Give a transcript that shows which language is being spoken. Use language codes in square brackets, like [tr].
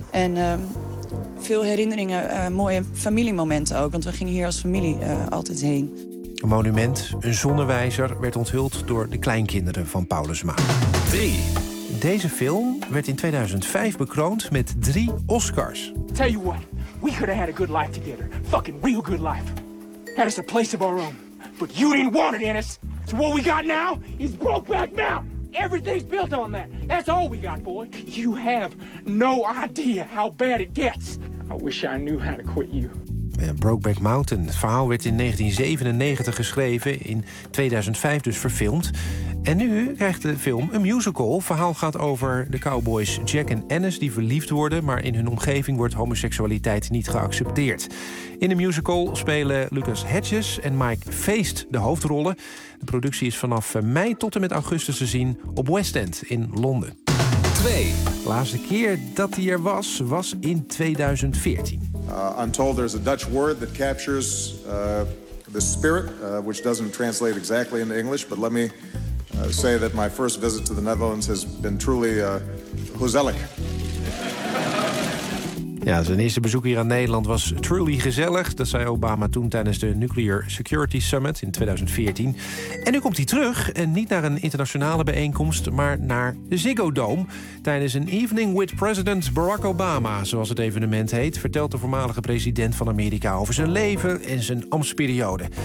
[nl] En veel herinneringen, mooie familiemomenten ook. Want we gingen hier als familie altijd heen. Een monument, een zonnewijzer, werd onthuld door de kleinkinderen van Paulusma. 3. Deze film werd in 2005 bekroond met 3 Oscars. [en] Tell you what, we could have had a good life together. Fucking real good life. Had us a place of our own. But you didn't want it, Ennis. So what we got now is Brokeback Mountain. Everything's built on that. That's all we got, boy. You have no idea how bad it gets. I wish I knew how to quit you. Brokeback Mountain. [nl] Het verhaal werd in 1997 geschreven, in 2005 dus verfilmd. En nu krijgt de film een musical. Het verhaal gaat over de cowboys Jack en Ennis die verliefd worden, maar in hun omgeving wordt homoseksualiteit niet geaccepteerd. In de musical spelen Lucas Hedges en Mike Feast de hoofdrollen. De productie is vanaf mei tot en met augustus te zien op West End in Londen. 2. De laatste keer dat hij er was, was in 2014. [en] I'm told there's a Dutch word that captures the spirit, which doesn't translate exactly into English. But let me say that my first visit to the Netherlands has been truly gezellig. [nl] Ja, zijn eerste bezoek hier aan Nederland was truly gezellig. Dat zei Obama toen tijdens de Nuclear Security Summit in 2014. En nu komt hij terug, en niet naar een internationale bijeenkomst, maar naar de Ziggo Dome. Tijdens een Evening with President Barack Obama, zoals het evenement heet, vertelt de voormalige president van Amerika over zijn leven en zijn ambtsperiode.